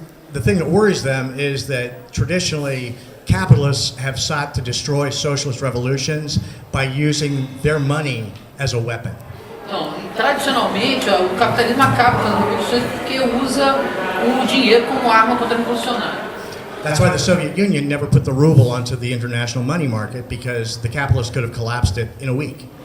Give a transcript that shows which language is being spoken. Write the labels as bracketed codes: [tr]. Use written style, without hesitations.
[en] The thing that worries them is that traditionally capitalists have sought to destroy socialist revolutions by using their money as a weapon. [pt] Então, tradicionalmente, o capitalismo acaba com as revoluções porque usa o dinheiro como arma contra o revolucionário. [en] That's why the Soviet Union never put the ruble onto the international money market, because the capitalists could have collapsed it in a week.